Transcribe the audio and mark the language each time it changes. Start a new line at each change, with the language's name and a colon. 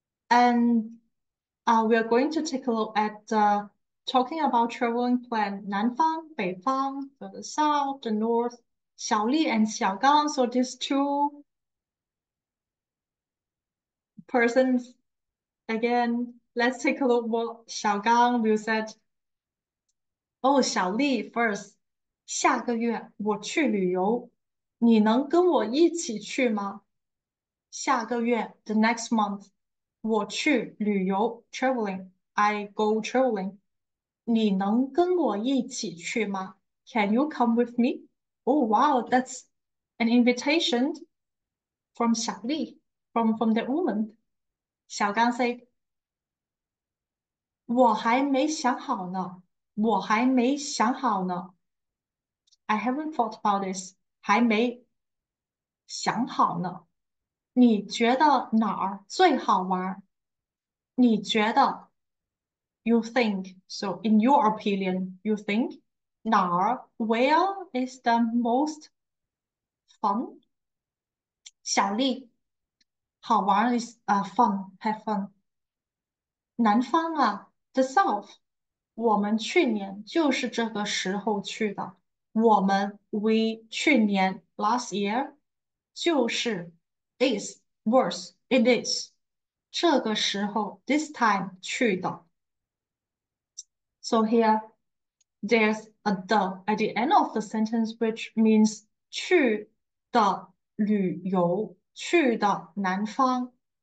English: And we are going to take a look at talking about traveling plan 南方, 北方, the south, the north, 小丽 and 小刚. So these two persons again. Let's take a look what 小刚 will said. Oh, 小丽 first.
Chinese: 下个月我去旅游，你能跟我一起去吗？
English: 下个月 the next month. 我去旅游 traveling. I go traveling.
Chinese: 你能跟我一起去吗？
English: Can you come with me? Oh wow, that's an invitation from 小丽 from the woman.
Chinese: 小刚 said, 我还没想好呢，我还没想好呢。
English: I haven't thought about this.
Chinese: 还没想好呢。你觉得哪儿最好玩？
English: 你觉得 you think. So in your opinion, you think 哪儿 where is the most fun? 小丽好玩 is fun, have fun. 南方啊 the south.
Chinese: 我们去年就是这个时候去的。
English: 我们 we 去年 last year 就是 is was it is 这个时候 this time 去的。 So here there's a the at the end of the sentence, which means
Chinese: 去的旅游，去的南方。